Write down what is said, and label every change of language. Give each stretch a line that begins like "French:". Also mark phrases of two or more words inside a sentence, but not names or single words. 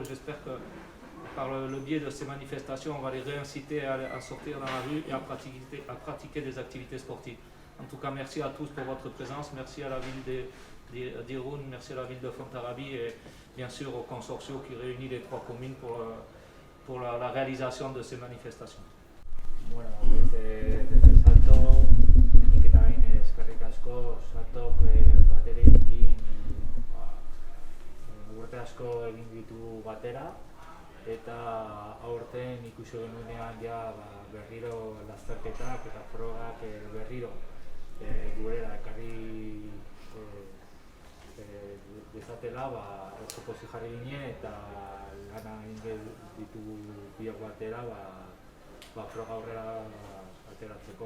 French: J'espère que par le biais de ces manifestations on va les réinciter à sortir dans la rue et à pratiquer des activités sportives. En tout cas, merci à tous pour votre présence, merci à la ville d'Irún, merci à la ville de Fontarabie et bien sûr au consortio qui réunit les 3 communes pour la réalisation de ces manifestations.
Spanish: Bueno, desde
Basque: Salto, nik también eskerrik asko, Saltok baterekin urte asko egin ditu batera, eta aurten ikusi genuenean ja berriro lasterketak eta frogak berriro gurera ekarri dezatela, oso jarri ginen eta lana egin ditugu biok batera froga aurrera ateratzeko.